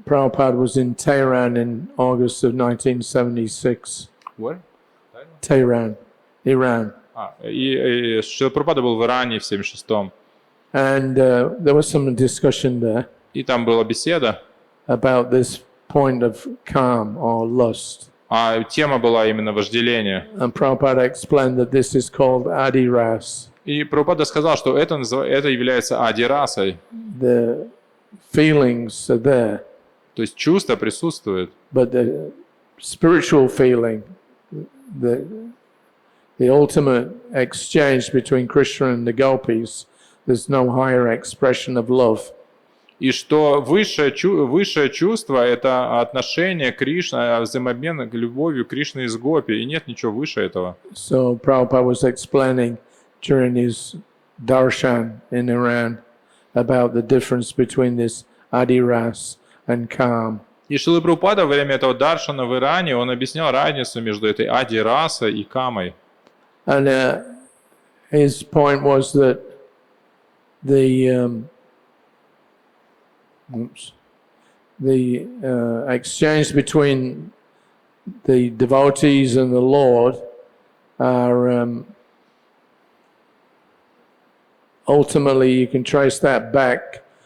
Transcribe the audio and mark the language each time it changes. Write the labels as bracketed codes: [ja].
[en] Prabhupada was in Tehran in August of 1976. What? Tehran, Iran. [ru] И Шрила Прабхупада был в Иране в 76-м. [en] And there was some discussion there [ru] И там была беседа, [en] about this point of calm or lust. [ru] а тема была именно вожделение. [en] And Prabhupada explained that this is called adiras. [ru] И Прабхупада сказал, что это является ади-расой. [en] The feelings are there, [ru] То есть чувство присутствует. [en] but the spiritual feeling, the ultimate exchange between Krishna and the gopis, there's no higher expression of love. [ru] И что высшее чувство – это отношение Кришны, взаимообмен любовью Кришны и с гопи, и нет ничего выше этого. [en] So Prabhupada was explaining during his darshan in Iran about the difference between this adiras and calm. [ru] И Шрила Прабхупада во время этого даршана в Иране, он объяснял разницу между этой ади-расой и камой. [en] And his point was that the exchange between the devotees and the Lord are ultimately, you can trace that back.